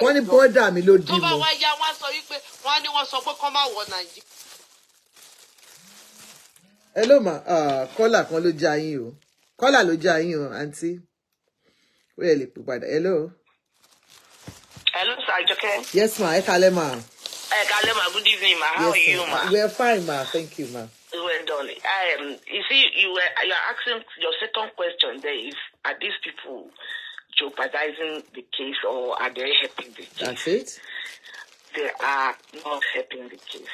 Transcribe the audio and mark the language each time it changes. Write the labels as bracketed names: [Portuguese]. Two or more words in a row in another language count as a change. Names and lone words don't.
[Yoruba] wọ́n ní bọ́dà mi ló dì mọ́. tó bá wá yá wọ́n sọ wípé wọ́n sọ pé kọ́ máa wọ Nàìjíríà. Hello ma kọ́là kan ló já yín o kọ́là ló já yín o àǹtí ó yẹ lè pè padà hello. [English] Hello, Sir Joke. Yes, [Yoruba] ma. Ekale, ma. Ekale, ma. [English] Good evening, ma. How are you, ma? We're fine, ma. Thank you, ma. Well done. You see, you're asking your second question there is, are these people jeopardizing the case or are they helping the case? That's it. They are not helping the case.